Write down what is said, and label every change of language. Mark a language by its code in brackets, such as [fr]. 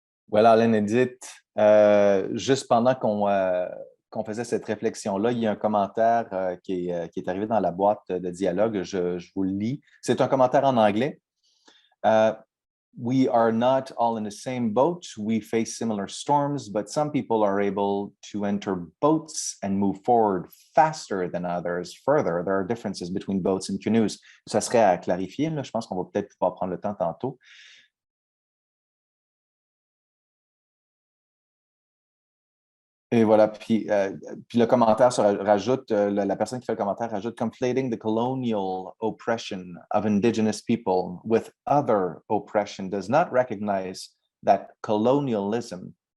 [fr] Voilà, Alain Edith, juste pendant qu'on faisait cette réflexion-là, il y a un commentaire qui est arrivé dans la boîte de dialogue. Je vous le lis. C'est un commentaire en anglais. [en] We are not all in the same boat. We face similar storms, but some people are able to enter boats and move forward faster than others further. There are differences between boats and canoes. [fr] Ça serait à clarifier. Là. Je pense qu'on va peut-être pouvoir prendre le temps tantôt. Et voilà, puis le commentaire rajoute, la personne qui fait le commentaire rajoute « [en] Conflating the colonial oppression of Indigenous people with other oppression does not recognize that colonialism